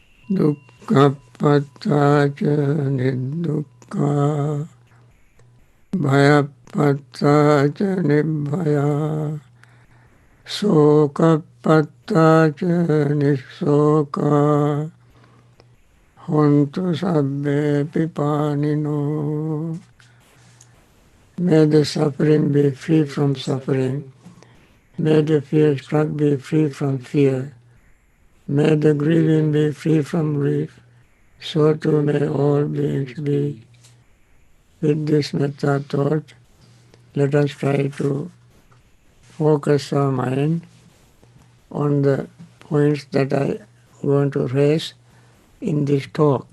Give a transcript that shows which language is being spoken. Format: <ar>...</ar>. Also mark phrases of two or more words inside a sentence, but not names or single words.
<pi>dukkha pattaca nidukkha, bhaya pattaca nibbhaya, soka pattaca nisoka, hontu sabbe pipanino.</pi> <en>May the suffering be free from suffering. May the fear-struck be free from fear. May the grieving be free from grief. So too may all beings be. With this metta thought, let us try to focus our mind on the points that I want to raise in this talk.</en>